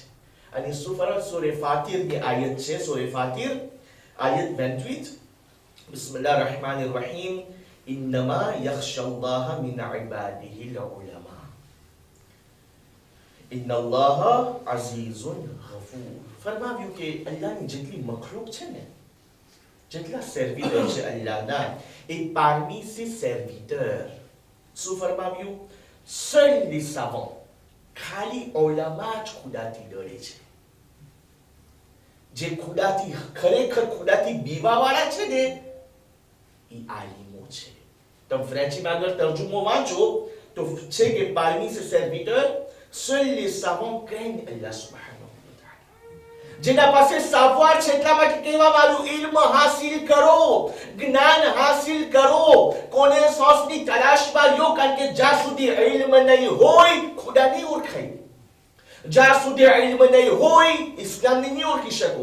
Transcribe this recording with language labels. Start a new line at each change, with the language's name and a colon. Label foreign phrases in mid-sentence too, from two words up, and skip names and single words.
Gujarati: અને સૂરે ફાતિરની આયત છે, સૂરે ફાતિર આયત 28,
Arabic: بسم الله الرحمن الرحيم إنما يخشى الله من عباده العلماء إن الله عزيز غفور.
Gujarati: ફરમાવ્યું કે અલ્લાહની જેટલી મખલૂક છે ને, જેટલા સર્વિટર છે અલ્લાહના, એ
French: parmi ses serviteurs,
Gujarati: શું ફરમાવ્યું?
French: seuls les savants,
Gujarati: ખાલી ઉલમા જ ખુદાથી ડરે છે. જે ખુદાથી ખરેખર ખુદાથી બીવાવાળા છે ને, એ આલિમો છે. તમે ફ્રેન્ચીમાં આગળ તર્જુમો વાંચો તો છે કે
French: parmi ses serviteurs, seuls les savants craignent Allah
Arabic: سبحانه وتعالى.
Gujarati: જેના પાસે સાવવાર છે એટલા માટે કહેવામાં આવ્યું ઇલ્મ હાસિલ કરો, જ્ઞાન હાસિલ કરો. કોનેસન્સની તલાશમાં લો, કારણ કે જ્યાં સુધી ઇલ્મ નહીં હોય ખુદા નહીં ઓળખાય. જ્યાં સુધી ઇલ્મ નહીં હોય ઇસ્લામને નહીં ઓળખી શકો.